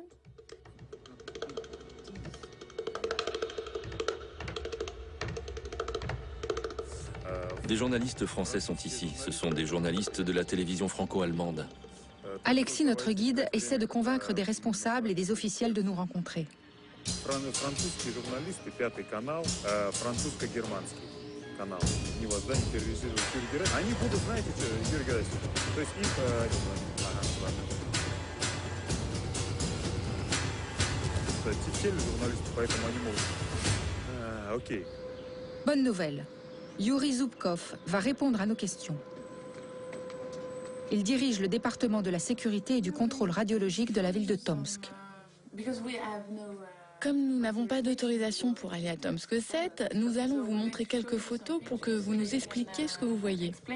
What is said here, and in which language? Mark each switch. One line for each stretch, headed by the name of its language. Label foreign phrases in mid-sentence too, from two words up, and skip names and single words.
French: Des journalistes français sont ici. Ce sont des journalistes de la télévision franco-allemande. Alexis, notre guide, essaie de convaincre des responsables et des officiels de nous rencontrer.
Russian: Французские журналисты, Пятый канал, французско-германский канал. Они вас, да, интервьюируют Юрий Герасимов. Они будут, знаете, Юрий Герасимов. То есть их... Кстати, тележурналисты, поэтому они могут... Окей.
French: Bonne nouvelle. Yuri Zubkov va répondre à nos questions. Il dirige le département de la sécurité et du contrôle radiologique de la ville de Tomsk. Comme nous n'avons pas d'autorisation pour aller à Tomsk 7, nous allons vous montrer quelques photos pour que vous nous expliquiez ce que vous voyez.